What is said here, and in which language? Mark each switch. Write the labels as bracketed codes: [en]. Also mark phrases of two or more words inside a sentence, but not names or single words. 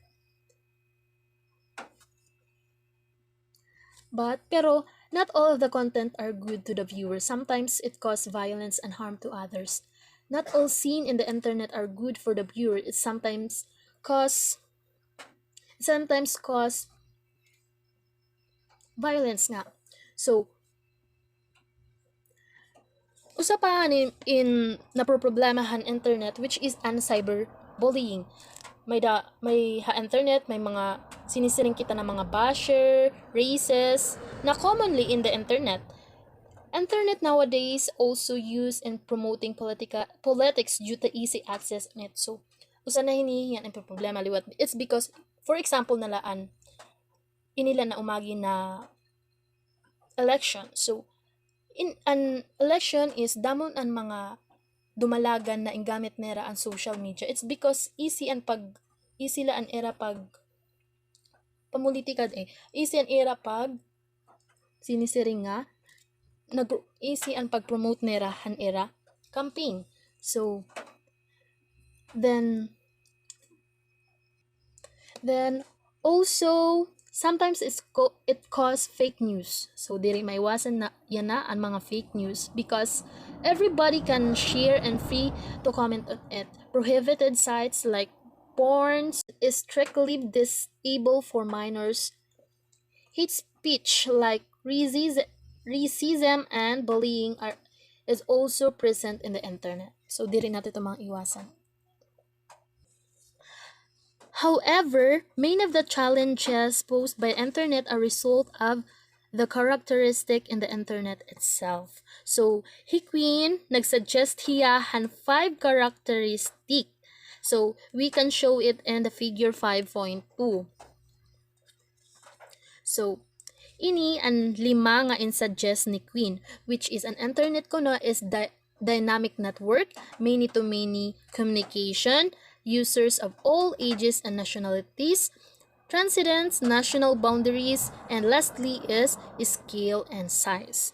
[en] Pero not all of the content are good to the viewer. Sometimes it causes violence and harm to others. Not all seen in the internet are good for the viewer. Cause it sometimes cause violence nga. [war] So, usa pa in napoproblemahan internet [en] which is [war] an cyberbullying. May internet, may mga sinisiring kita ng mga basher, races, na [en] commonly in the internet. Internet nowadays also used in promoting politics due to easy access on it. So, [war] usa na hini yan ang problema liwat. [en] It's because, for example, [war] nalaan, inila na umagi na election. So, in an election is damon ang mga dumalagan na inggamit nera ang [en] social media. It's because [war] easy la an era pag pamulitikad easy an era pag sinisiring nga easy ang pag-promote nera han era campaign. [en] So then also sometimes it cause fake news. So [war] diri maiwasan na yan na ang mga [en] fake news because everybody can share and free to comment on it. Prohibited sites like porn is strictly disabled for minors. Hate speech like racism and bullying is also present in the internet. [war] So diri natin ito mga iwasan. [en] However, many of the challenges posed by internet are a result of the characteristic in the internet itself. [war] So, Queen nagsuggest hiya han 5 characteristic. [en] So, we can show it in the figure 5.2. So, [war] ini ang 5 nga in-suggest ni Queen, [en] which is an internet kuno is dynamic network, many-to-many communication, users of all ages and nationalities, transcendence national boundaries, and lastly is scale and size.